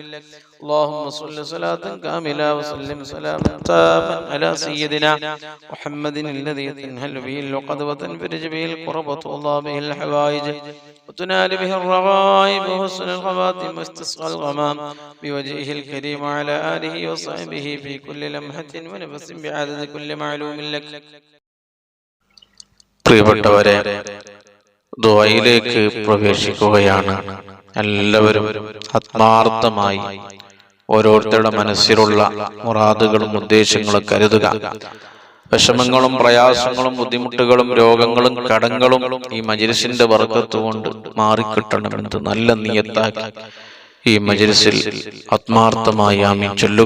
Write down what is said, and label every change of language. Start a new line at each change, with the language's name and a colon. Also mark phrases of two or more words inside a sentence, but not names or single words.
Arabic: اللهم صل صلاة كاملة وسلم سلاما تاما على سيدنا محمد الذي تنحل به اللقد وتنفرج به الكرب وتقضى به الحوائج وتنال به الرغائب وحسن الخواتم واستسقى الغمام بوجهه الكريم وعلى آله وصحبه في كل لمحة ونفس بعدد كل معلوم لك.
Malayalam: പ്രിയപ്പെട്ടവരെ, ദുആയിലേക്ക് പ്രവേശിക്കുകയാണ്. എല്ലാവരും ആത്മാർത്ഥമായി ഓരോരുത്തരുടെ മനസ്സിലുള്ള മുറാദുകളും ഉദ്ദേശങ്ങളും കരുതുക. വിഷമങ്ങളും പ്രയാസങ്ങളും ബുദ്ധിമുട്ടുകളും രോഗങ്ങളും കടങ്ങളും ഈ മജ്‌ലിസിന്റെ ബർക്കത്ത് കൊണ്ട് മാറിക്കിട്ടണമെന്ന് നല്ല നിയത്താക്കി ഈ മജ്‌ലിസിൽ ആത്മാർത്ഥമായി ആമീൻ ചൊല്ലുക.